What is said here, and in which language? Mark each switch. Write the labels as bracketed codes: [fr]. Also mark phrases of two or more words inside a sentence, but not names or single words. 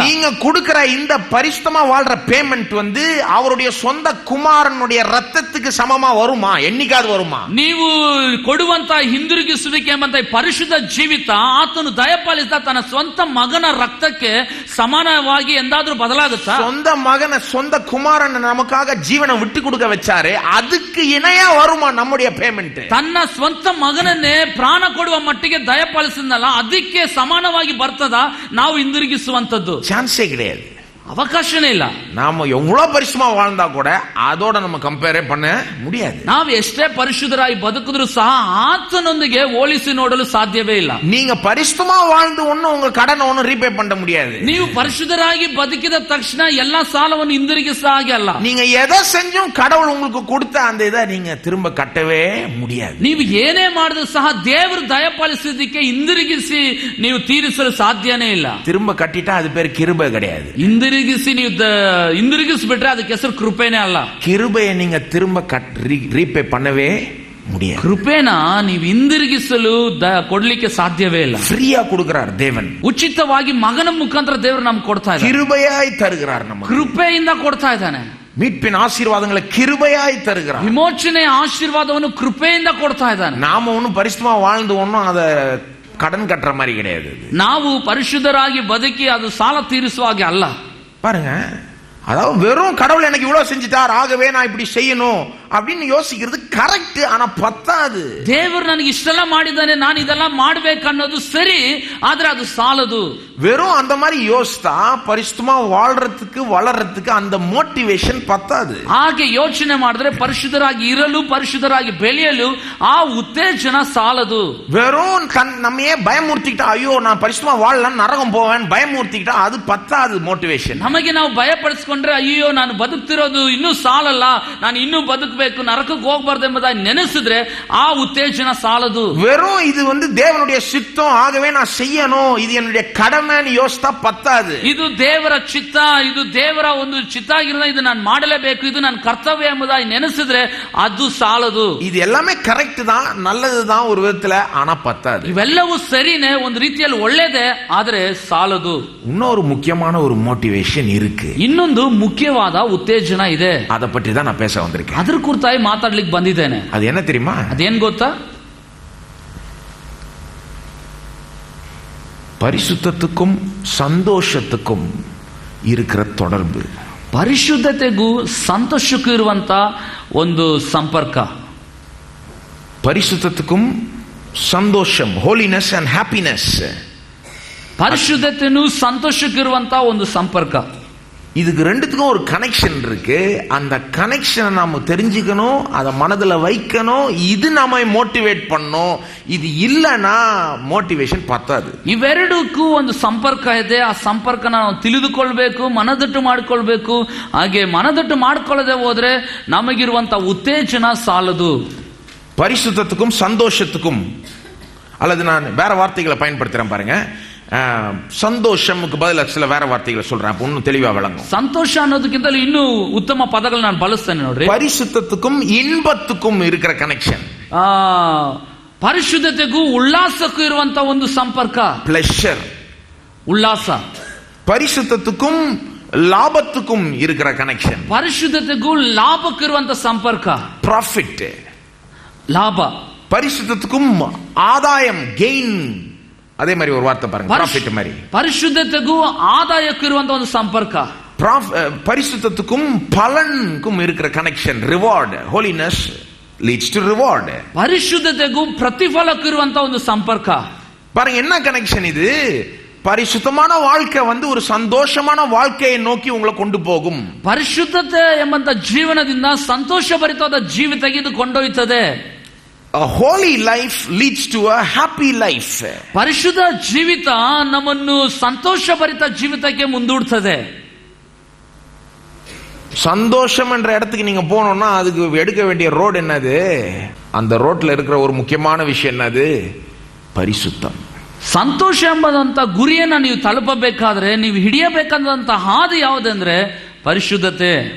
[ta] நீங்க கொடுக்கிற இந்த பரிசுத்தமா வாழ்ற பேமெண்ட் அவருடைய சொந்த குமாரனுடைய ரத்தத்துக்கு சமமா வருமா? என்னைக்காவது வருமா? [kn] ನೀವು ಕೊಡುವಂತ ಹಿಂದಿರುಗಿಸುವಿಕೆ ಎಂಬಂತ ಪರಿಶುದ್ಧ ಜೀವಿತ ಆತನು ದಯಪಾಲಿಸಿದ ತನ್ನ ಸ್ವಂತ ಮಗನ ರಕ್ತಕ್ಕೆ ಸಮಾನವಾಗಿ ಎಂದಾದ್ರೂ ಬದಲಾಗುತ್ತಾ? [ta] சொந்த மகனை, சொந்த குமாரனை நமக்காக ஜீவனை விட்டு கொடுக்க வச்சாரு, அதுக்கு இணையா வருமா நம்முடைய பேமெண்ட்? [kn] ತನ್ನ ಸ್ವಂತ ಮಗನನ್ನೇ ಪ್ರಾಣ ಕೊಡುವ ಮಟ್ಟಿಗೆ ದಯಪಾಲಿಸಿದ್ನಲ್ಲ, ಅದಕ್ಕೆ ಸಮಾನವಾಗಿ ಬರ್ತದ ನಾವು ಹಿಂದಿರುಗಿಸುವಂತದ್ದು? [ta] சான்ஸே கிடையாது, [kn] ಅವಕಾಶನೇ ಇಲ್ಲ. [ta] நாம எவ்வளவு பரிசுமா வாழ்ந்தா கூட அதோட நம்ம கம்பேரே பண்ண முடியாது. [kn] ನಾವು ಎಷ್ಟೇ ಪರಿಶುದ್ಧರಾಗಿ ಬದುಕಿದ್ರು ಸಹ ಆತನೊಂದಿಗೆ ಹೋಲಿಸಿ ನೋಡಲು ಸಾಧ್ಯವೇ ಇಲ್ಲ. [ta] நீங்க பரிசுத்தமா வாழ்ந்து ஒன்னும் உங்க கடனை ஒன்னும் ரீபே பண்ண முடியாது. [kn] ನೀವು ಪರಿಶುದ್ಧರಾಗಿ ಬದುಕಿದ ತಕ್ಷಣ ಎಲ್ಲಾ ಸಾಲವನ್ನು ಹಿಂದಿರುಗಿಸ ಹಾಗೆ ಅಲ್ಲ. [ta] நீங்க எதை செஞ்சும் கடவுள் உங்களுக்கு கொடுத்த அந்த இதை நீங்க திரும்ப கட்டவே முடியாது. [kn] ನೀವು ಏನೇ ಮಾಡಿದ್ರು ಸಹ ದೇವರು ದಯಪಾಲಿಸಿದ್ದಕ್ಕೆ ಹಿಂದಿರುಗಿಸಿ ನೀವು ತೀರಿಸಲು ಸಾಧ್ಯನೇ ಇಲ್ಲ. [ta] திரும்ப கட்டிட்டா அது பேர் கிருபை கிடையாது. [kn] ಹಿಂದಿರುಗಿಸಿ ನೀವು ಹಿಂದಿರುಗಿಸ್ಬಿಟ್ರೆ ಅದಕ್ಕೆ ಹೆಸರು ಕೃಪೆನೇ ಅಲ್ಲ. [ta] கிருபையை நீங்க திரும்ப ரீபே பண்ணவே முடியாது. [kn] ಕೃಪೆನ ನೀವು ಹಿಂದಿರುಗಿಸಲು ಕೊಡ್ಲಿಕ್ಕೆ ಸಾಧ್ಯವೇ ಇಲ್ಲ. [ta] ಫ್ರೀயா கொடுக்கிறார் தேவன், [kn] ಉಚಿತವಾಗಿ ಮಗನ ಮುಖಾಂತರ ದೇವರು ನಮ್ಗೆ ಕೊಡ್ತಾ ಇದ್ದಾನೆ, [ta] கிருபையாய் தருகிறார், நம்ம [kn] ಕೃಪೆಯಿಂದ ಕೊಡ್ತಾ ಇದ್ದಾನೆ. [ta] மீட்பின் ஆசீர்வாதங்களை கிருபையாய் தருகிறார். [kn] ವಿಮೋಚನೆ ಆಶೀರ್ವಾದವನ್ನು ಕೃಪೆಯಿಂದ ಕೊಡ್ತಾ ಇದ್ದಾನೆ. [ta] நாம ஒன்னும் பரிசுத்தமா வாழ்ந்து ஒன்னும் அத கடன் கட்டுற மாதிரி கிடையாது. [kn] ನಾವು ಪರಿಶುದ್ಧರಾಗಿ ಬದುಕಿ ಅದು ಸಾಲ ತೀರಿಸುವ ಹಾಗೆ ಅಲ್ಲ. [ta] பாருங்க, அதாவது வெறும் கடவுள் எனக்கு இவ்வளவு செஞ்சுட்டார், ஆகவே நான் இப்படி செய்யணும் அப்படின்னு யோசிக்கிறது கரெக்ட், ஆனா பத்தாது. [kn] ದೇವರು ನನಗೆ ಇಷ್ಟೆಲ್ಲ ಮಾಡಿದ್ದಾನೆ, ನಾನು ಇದೆಲ್ಲ ಮಾಡ್ಬೇಕನ್ನೋದು ಸರಿ, ಆದ್ರೆ ಅದು ಸಾಲದು. [ta] வெறும் அந்த மாதிரி யோசித்தா பரிசுத்தமா வாழ்றதுக்கு வளர்றதுக்கு அந்த மோட்டிவேஷன் பத்தாது. [kn] ಹಾಗೆ ಯೋಚನೆ ಮಾಡಿದ್ರೆ ಪರಿಶುದ್ಧರಾಗಿ ಇರಲು, ಪರಿಶುದ್ಧರಾಗಿ ಬೆಳೆಯಲು ಆ ಉತ್ತೇಜನ ಸಾಲದು. [ta] வெறும் நம்மையே பயமுறுத்திக்கிட்டா, ஐயோ நான் பரிசுத்தமா வாழலாம் நரகம் போவேன் பயமுறுத்திக்கிட்டா அது பத்தாது மோட்டிவேஷன். [kn] ನಮಗೆ ನಾವು ಭಯಪಡಿಸಿಕೊಂಡ್ರೆ ಅಯ್ಯೋ ನಾನು ಬದುಕ್ತಿರೋದು ಇನ್ನೂ ಸಾಲಲ್ಲ, ನಾನು ಇನ್ನೂ ಬದುಕಬೇಕು, ನರಕಕ್ಕೆ ಹೋಗಬಾರ್ದು ಎಂಬುದಾಗಿ ನೆನೆಸಿದ್ರೆ ಆ ಉತ್ತೇಜನ ಸಾಲದು. [ta] வெறும் இது தேவனுடைய சித்தம், ஆகவே நான் செய்யணும், இது என்னுடைய கடமைன்னு யோசித்தா பத்தாது. [kn] ಇದು ದೇವರ ಚಿತ್ತ, ಇದು ದೇವರ ಒಂದು ಚಿತ್ತ ಆಗಿರೋದ, ಇದು ನಾನು ಮಾಡಲೇಬೇಕು, ಇದು ನನ್ನ ಕರ್ತವ್ಯ ಎಂಬುದಾಗಿ ನೆನೆಸಿದ್ರೆ ಅದು ಸಾಲದು. [ta] இது எல்லாமே ಕರೆಕ್ಟ್ தான், நல்லதுதான் ஒரு விதத்துல, ஆனா பத்தாது. [kn] ಇವೆಲ್ಲವೂ ಸರಿನೇ, ಒಂದು ರೀತಿಯಲ್ಲಿ ಒಳ್ಳೇದೇ, ಆದ್ರೆ ಸಾಲದು. [ta] இன்னொரு முக்கியமான ஒரு மோட்டிவேஷன் இருக்கு. [kn] ಇನ್ನೊಂದು ಮುಖ್ಯವಾದ ಉತ್ತೇಜನ ಇದೆ. [ta] அதை பற்றி தான் நான் பேச வந்திருக்கேன். [kn] ಅದ್ರ ಕುರಿತಾಗಿ ಮಾತಾಡ್ಲಿಕ್ಕೆ ಬಂದಿದ್ದೇನೆ. [ta] அது என்ன தெரியுமா? [kn] ಅದೇನ್ ಗೊತ್ತಾ? [ta] பரிசுத்தத்துக்கும் சந்தோஷத்துக்கும் இருக்கிற தொடர்பு. [kn] ಪರಿಶುದ್ಧತೆಗೂ ಸಂತೋಷಕ್ಕೂ ಇರುವಂತ ಒಂದು ಸಂಪರ್ಕ. [ta] பரிசுத்தத்துக்கும் சந்தோஷம், [en] holiness and happiness. [kn] ಪರಿಶುದ್ಧತೆನೂ ಸಂತೋಷಕ್ಕೂ ಇರುವಂತ ಒಂದು ಸಂಪರ್ಕ. [ta] இதுக்கு ரெண்டுத்துக்கும் ஒரு கனெக்ஷன் இருக்கு. அந்த கனெக்ஷனை நாம தெரிஞ்சுக்கணும், அதை மனதில் வைக்கணும், இது நாம மோட்டிவேட் பண்ணணும். இது இல்லைன்னா மோಟಿವೇಶನ್ ಪತ್ತಾது. [kn] ಇವೆರಡಕ್ಕೂ ಒಂದು ಸಂಪರ್ಕ ಇದೆ. ಆ ಸಂಪರ್ಕ ನಾವು ತಿಳಿದುಕೊಳ್ಬೇಕು, ಮನದಟ್ಟು ಮಾಡಿಕೊಳ್ಬೇಕು. ಹಾಗೆ ಮನದಟ್ಟು ಮಾಡಿಕೊಳ್ಳದೆ ಹೋದ್ರೆ ನಮಗಿರುವಂತ ಉತ್ತೇಜನ ಸಾಲದು. [ta] பரிசுத்தத்துக்கும் சந்தோஷத்துக்கும், அல்லது நான் வேற வார்த்தைகளை பயன்படுத்துறேன் பாருங்க. சந்தோஷமுக்கு பதிலா சில வேற வார்த்தைகளை சொல்றேன், இன்னும் தெளிவா விளங்கும். [kn] ಸಂತೋಷ ಅನ್ನೋದಕ್ಕಿಂತಲೂ ಇನ್ನೂ ಉತ್ತಮ ಪದಗಳು ನಾನು ಬಳಸ್ತೇನೆ ನೋಡ್ರಿ. [ta] பரிசுத்தத்துக்கும் இன்பத்துக்கும் இருக்கிற கனெக்ஷன். [kn] ಪರಿಶುದ್ಧತೆಗೂ ಉಲ್ಲಾಸಕ್ಕೂ ಇರುವಂತ ಒಂದು ಸಂಪರ್ಕ, ಪ್ಲೆಷರ್, ಉಲ್ಲಾಸ. [ta] பரிசுத்தத்துக்கும் லாபத்துக்கும் இருக்கிற கனெக்ஷன். [kn] ಪರಿಶುದ್ಧತೆಗೂ ಲಾಭಕ್ಕೂ ಇರುವಂತ ಸಂಪರ್ಕ, ಪ್ರಾಫಿಟ್, ಲಾಭ. [ta] பரிசுத்தத்துக்கும் ஆதாயம், கெயின். அதே மாதிரி ஒரு வார்த்தை பாருங்க, ಪ್ರಾಫಿಟ್ மாதிரி. [kn] ಪರಿಶುದ್ಧತೆಗೂ ಆದಾಯಕ್ಕೂ ಇರುವಂತ ಒಂದು ಸಂಪರ್ಕ. [ta] பரிசுத்தத்துக்கும் பலனுக்கும் இருக்கிற கனெக்ஷன், ரிவார்ட். [en] holiness leads to reward. [kn] ಪರಿಶುದ್ಧತೆಗೂ ಪ್ರತಿಫಲಕ್ಕೂ ಇರುವಂತ ಒಂದು ಸಂಪರ್ಕ. [ta] பாருங்க என்ன கனெக்ஷன் இது. பரிசுத்தமான வாழ்க்கை ஒரு சந்தோஷமான வாழ்க்கையை நோக்கி உங்களை கொண்டு போகும். [kn] ಪರಿಶುದ್ಧತೆ ಎಂಬಂತ ಜೀವನದಿಂದ ಸಂತೋಷಭರಿತವಾದ ಜೀವಿತಕ್ಕೆ ಇದು ಕೊಂಡೊಯ್ಯುತ್ತದೆ. [en] A holy life leads to a happy life. [kn] ಪರಿಶುದ್ಧ ಜೀವಿತ ನಮ್ಮನ್ನು ಸಂತೋಷಭರಿತ ಜೀವಿತಕ್ಕೆ ಮುಂದೂಡ್ತದೆ. [ta] சந்தோஷம் என்ற இடத்துக்கு நீங்க போனோம்னா அதுக்கு எடுக்க வேண்டிய ரோடு என்னது? அந்த ரோட்ல இருக்கிற ஒரு முக்கியமான விஷயம் என்னது? பரிசுத்தம். [kn] ಸಂತೋಷ ಎಂಬುದಂತ ಗುರಿಯನ್ನ ನೀವು ತಲುಪಬೇಕಾದ್ರೆ ನೀವು ಹಿಡಿಯಬೇಕಾದಂತ ಹಾದಿ ಯಾವುದಂದ್ರೆ ಪರಿಶುದ್ಧತೆ.